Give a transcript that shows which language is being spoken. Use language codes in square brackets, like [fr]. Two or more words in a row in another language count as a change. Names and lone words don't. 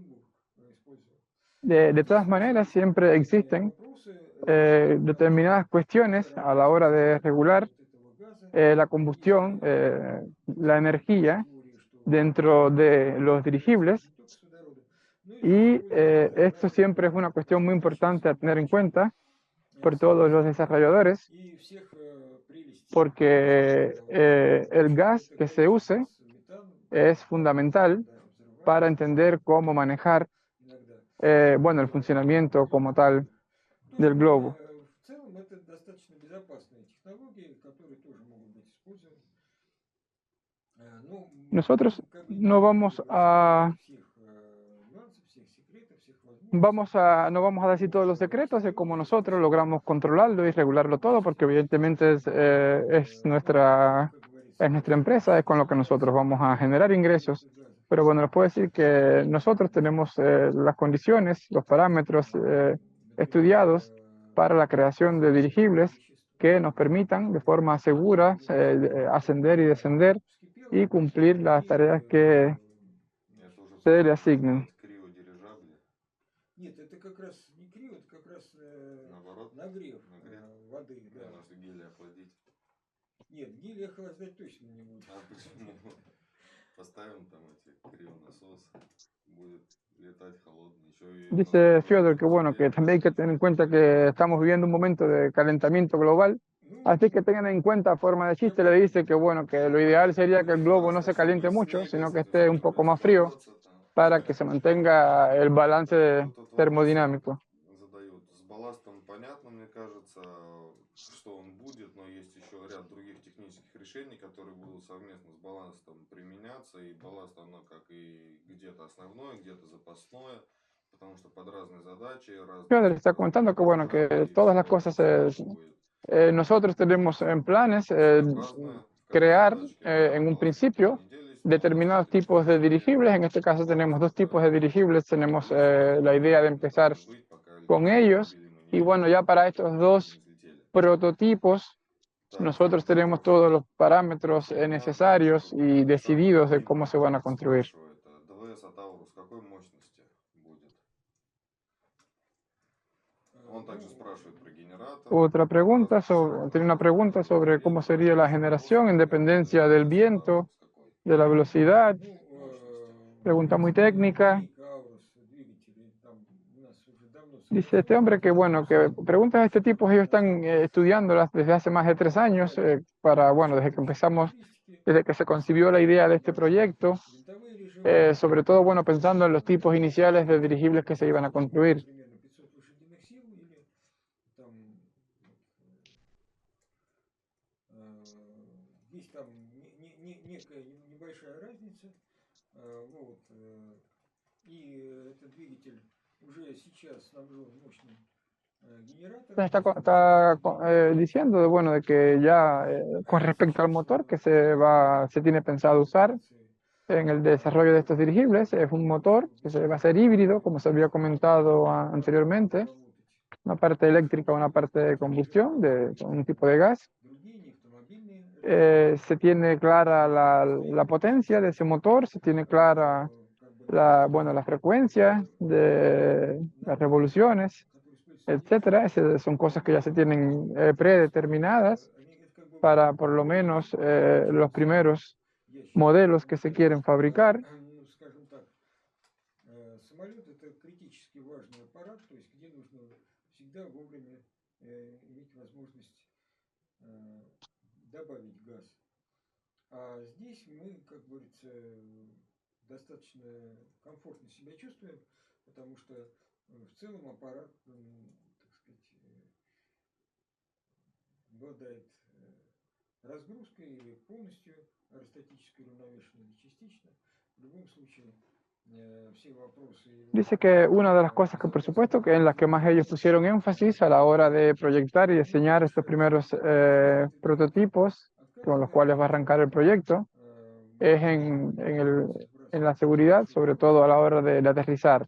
[es] De todas maneras, siempre existen determinadas cuestiones a la hora de regular la combustión, la energía dentro de los dirigibles, y esto siempre es una cuestión muy importante a tener en cuenta por todos los desarrolladores, porque el gas que se use es fundamental para entender cómo manejar bueno, el funcionamiento como tal del globo. [ru] В целом это достаточно безопасные технологии, которые тоже могут быть использованы. [es] Nosotros no vamos a no vamos a decir todos los secretos de cómo nosotros logramos controlarlo y regularlo todo, porque evidentemente es nuestra empresa, es con lo que nosotros vamos a generar ingresos. Pero bueno, les puedo decir que nosotros tenemos las condiciones, los parámetros estudiados para la creación de dirigibles que nos permitan de forma segura ascender y descender y cumplir las tareas que se le asignen. [ru] Нет, это как раз не крио, это как раз нагрев воды. Да. Может, гелий охладить? Нет, гелий охлаждать точно не будет. А почему? Поставим там эти крионасосы, будет lетать холодный. [es] Dice Fyodor que bueno, que también hay que tener en cuenta que estamos viviendo un momento de calentamiento global, así que tengan en cuenta, a forma de chiste, le dice que bueno, que lo ideal sería que el globo no se caliente mucho, sino que esté un poco más frío, para que se mantenga el balance termodinámico. [ru] С балластом понятно, мне кажется, что он будет, но есть еще ряд других технических решений, которые будут совместно с балластом применяться, и балласт, оно как и где-то основное, где-то запасное, потому что под разные задачи, [es] Yo les está comentando que bueno, que todas las cosas nosotros tenemos en planes crear en un principio determinados tipos de dirigibles. En este caso tenemos 2 tipos de dirigibles, tenemos la idea de empezar con ellos, y bueno, ya para estos 2 prototipos nosotros tenemos todos los parámetros necesarios y decididos de cómo se van a construir. [ru] Он также спрашивает про генератор. [es] Otra pregunta, tiene una pregunta sobre cómo sería la generación en dependencia del viento, [ru] С какой [es] de la velocidad. [ru] Ну, [es] Pregunta muy técnica. [ru] линейка Аурус двигателей, там у нас уже давно [es] Dice este hombre que, bueno, que preguntas de este tipo ellos están estudiándolas desde hace más de 3 años, bueno, desde que empezamos, desde que se concibió la idea de este proyecto, [ru] винтовые режимы, [es] sobre todo, bueno, pensando en los tipos iniciales de dirigibles que se iban a construir. [ru] примерно 500 лошадиных сил или там есть там некая небольшая разница, вот, и этот двигатель уже сейчас снабжен мощным генератором. [es] Está diciendo, bueno, de que ya con respecto al motor que se tiene pensado usar en el desarrollo de estos dirigibles, es un motor que va a ser híbrido, como se había comentado anteriormente, una parte eléctrica, una parte de combustión, de un tipo de gas. Se tiene clara la potencia de ese motor, se tiene clara la frecuencia de las revoluciones, etcétera. Esas son cosas que ya se tienen predeterminadas para por lo menos los primeros modelos que se quieren fabricar. [ru] Скажем так, самолет это критически важный аппарат, то есть где нужно всегда вовремя иметь возможность добавить газ. А здесь мы, как говорится, достаточно комфортно себя чувствуем, потому что в целом аппарат, так сказать, обладает разгрузкой или полностью аэростатической уравновешенной или частично. В любом случае, все вопросы... [es] Dice que una de las cosas que, por supuesto, que en las que más ellos pusieron énfasis a la hora de proyectar y diseñar estos primeros prototipos con los cuales va a arrancar el proyecto, es en la seguridad, sobre todo a la hora de aterrizar.